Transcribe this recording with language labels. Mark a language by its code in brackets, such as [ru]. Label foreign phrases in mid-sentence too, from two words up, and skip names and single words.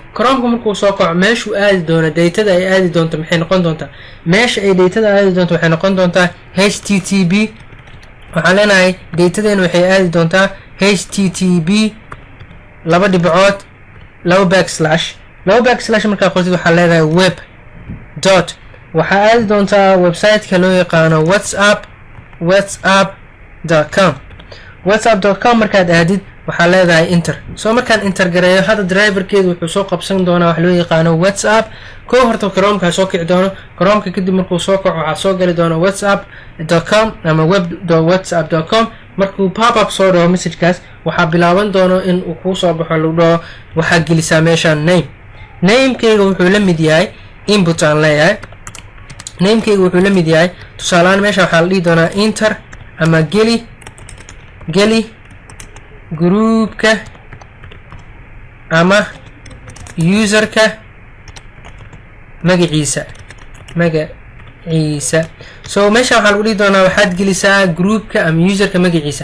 [so] Chrome-ka markuu soo kaco meeshuu aadi doono datada ay aadi doonto maxay noqon doontaa meesha ay datada aadi doonto waxay noqon doontaa http waxaan leenahay datadeena waxay aadi doontaa http // markaa qortid waxaa leedahay [en] web dot [so] waxaa aadi doontaa website-ka loo yaqaano whatsapp.com markaad aadid waxaa leedahay enter. so markaan enter gareeyo hadda driver-keedu wuxuu soo qabsan doonaa wax loo yaqaano WhatsApp koo horta Chrome-ka soo kici doono Chrome-ka kadib markuu soo kaco waxaa soo gali doona whatsapp.com ama web.whatsapp.com markuu pop-up soo dhaho message-kaas waxaa bilaaban doono in uu kuu soo baxo lagu dhaho waxaa gelisaa meeshaan name-keyga wuxuu la mid yahay input aan leeyahay name-keyga wuxuu la mid yahay tusaalehaan meesha waxaa la dhihi doonaa enter ama geli groupka ama userka magaciisa so meesha waxaa lagu dhihi doonaa waxaad gelisaa groupka ama userka magaciisa.